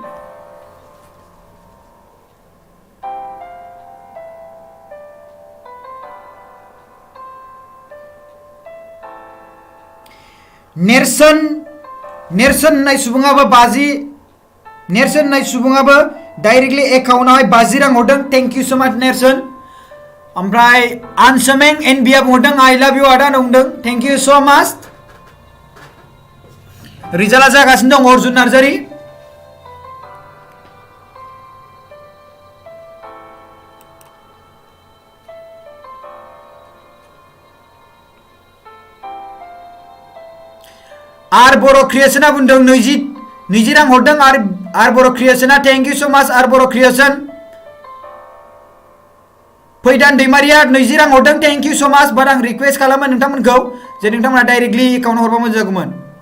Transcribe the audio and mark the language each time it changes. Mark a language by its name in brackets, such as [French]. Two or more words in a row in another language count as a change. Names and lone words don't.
[Bodo] नेरसोन होननाय सुबुङाबो 50 नेरसोन होननाय सुबुङाबो डाइरेक्टली एकाउन्टआव 50 रां हरदों [English] thank you so much [Bodo] नेरसोन ओमफ्राय आनसमें एनबी आ बुंदों [English] I love you [Bodo] आदा बुंदों [English] thank you so much [Bodo] रिजाल्टआ जागासिनो दं अर्जुन नार्जारी आर बर' क्रिएशना बुंदों 20 रां हरदों आर बर' क्रिएशना [English] thank you so much [Bodo] आर बर' क्रिएशन फैदान दैमारिया 20 रां हरदों [English] thank you so much [Bodo] बाट आं रिक्वेस्ट खालामो नोंथांमोनखौ जे नोंथांमोना डाइरेक्टली एकाउन्ट हरबा मोजां जागौमोन